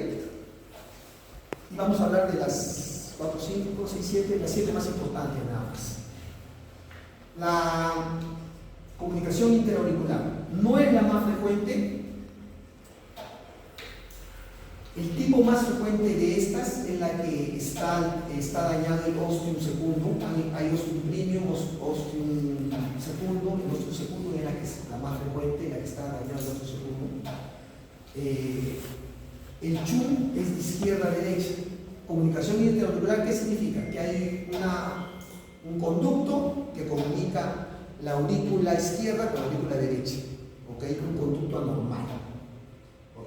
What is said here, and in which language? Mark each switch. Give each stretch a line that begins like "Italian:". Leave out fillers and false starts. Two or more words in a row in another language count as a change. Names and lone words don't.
Spanish: Y vamos a hablar de las 4, 5, 6, 7, las 7 más importantes nada más. La comunicación interauricular no es la más frecuente. El tipo más frecuente de estas es la que está dañado el
Latin: ostium secundum. Hay ostium primum, ostium secundum.
Spanish: El
Latin: ostium secundum
Spanish: es la más frecuente, la que está dañado el
Latin: ostium secundum.
Spanish: El CHUM es de izquierda a derecha. Comunicación interauricular, ¿qué significa? Que hay un conducto que comunica la aurícula izquierda con la aurícula derecha. ¿Ok? Un conducto anormal. ¿Ok?